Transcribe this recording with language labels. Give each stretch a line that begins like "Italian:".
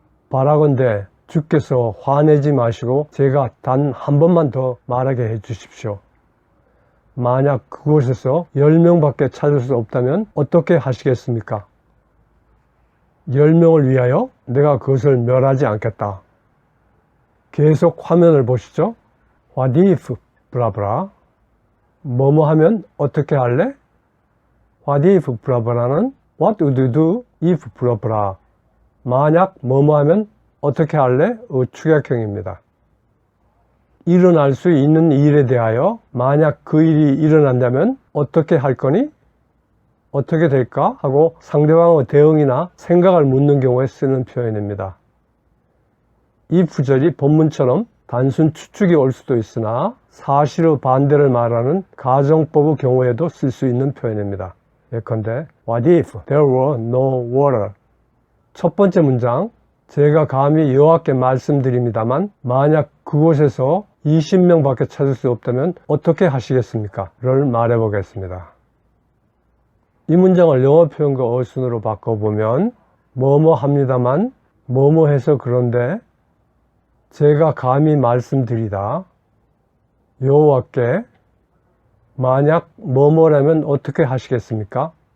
Korean: 바라건대 주께서 화내지 마시고 제가 단 한 번만 더 말하게 해 주십시오. 만약 그곳에서 10명밖에 찾을 수 없다면 어떻게 하시겠습니까? 10명을 위하여 내가 그것을 멸하지 않겠다. 계속 화면을 보시죠.
English: What if 브라브라.
Korean: 뭐뭐 하면 어떻게 할래?
English: What if 브라브라는 What would you do if 브라브라.
Korean: 만약 뭐뭐 하면 어떻게 할래? 축약형입니다. 일어날 수 있는 일에 대하여 만약 그 일이 일어난다면 어떻게 할 거니? 어떻게 될까? 하고 상대방의 대응이나 생각을 묻는 경우에 쓰는 표현입니다. 이 구절이 본문처럼 단순 추측이 올 수도 있으나 사실의 반대를 말하는 가정법의 경우에도 쓸 수 있는 표현입니다. 예컨대
English: What if there were no water?
Korean: 첫 번째 문장, 제가 감히 여호와께 말씀드립니다만 만약 그곳에서 20명밖에 찾을 수 없다면 어떻게 하시겠습니까? 를 말해보겠습니다. 이 문장을 영어 표현과 어순으로 바꿔보면 뭐뭐 합니다만 뭐뭐 해서 그런데 제가 감히 말씀드리다 여호와께 만약 뭐뭐라면 어떻게 하시겠습니까?